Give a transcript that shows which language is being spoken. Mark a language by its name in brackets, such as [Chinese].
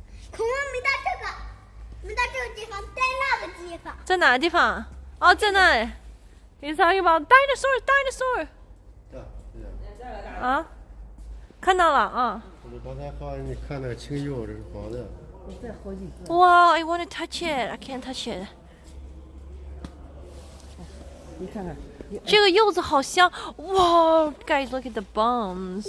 [Chinese] 恐龙没到这个，没到这个地方，在那个地方。在哪个地方？哦，在那里。 [English] He's talking about dinosaurs, dinosaur. [Chinese] 对呀。啊，看到了啊。我刚才好像你看那个青柚，这是黄的。这好几个。 [English] 哇 I want to touch it. I can't touch it. [Chinese] 你看看，这个柚子好香。哇 [English] Guys, look at the bums.